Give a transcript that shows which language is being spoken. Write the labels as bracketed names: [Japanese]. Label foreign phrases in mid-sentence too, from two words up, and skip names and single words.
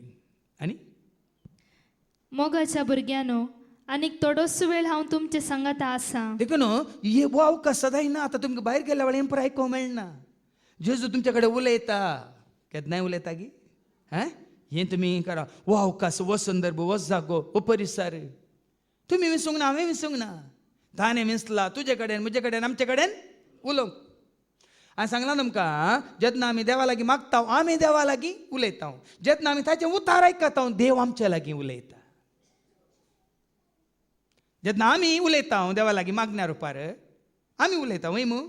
[Konkani] आनी मोगाच्या भुरग्यानो, आनीक थोडोसो वेळ हांव तुमचे सांगाता आसा. देखून हे वावका सदांय ना. आतां तुमकां भायर गेल्या वेळार हें आयकोंक मेळना. जेजू तुमच्या कडेन उलयता. केन्नाय उलयता गी? हें तुमी करा. वो अवकाश, वो संदर्भ, वो जागो, वो परिसर तुमी विसरूंक ना, हांवें विसरूंक ना. ताणें विसला तुजे कडेन, म्हजे कडेन, आमचे कडेन उलोवंक. हांवें सांगलां तुमकां जेन्ना आमी देवा लागीं मागता आमी देवा लागीं उलयता. जेन्ना आमी ताचें उतार आयकता देव आमच्या लागीं उलयता. जेन्ना आमी उलयता देवा लागीं मागण्या रुपार आमी उलयता वय मू.